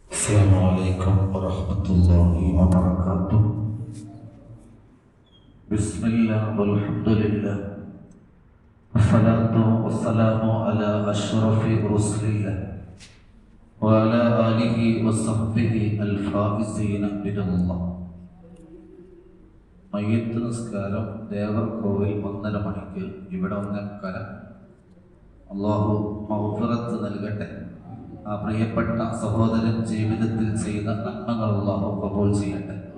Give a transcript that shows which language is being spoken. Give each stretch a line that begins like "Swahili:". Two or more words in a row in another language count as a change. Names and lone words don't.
Arabic: السلام عليكم ورحمة الله وبركاته. بسم الله والحمد لله والصلاة والسلام على أشرف رسل الله وعلى آله وصحبه الفائزين بجنة.
Malayalam: മയ്യത്ത് നിസ്കാരം ദേവർകോവിൽ 1:30 മണിക്ക് ഇവിടെ വന്നേക്കാലം അള്ളാഹു മഗ്ഫിറത്ത് നൽകട്ടെ. ആ പ്രിയപ്പെട്ട സഹോദരൻ ജീവിതത്തിൽ ചെയ്ത നന്മകൾ അള്ളാഹു കബൂൽ ചെയ്യട്ടെ.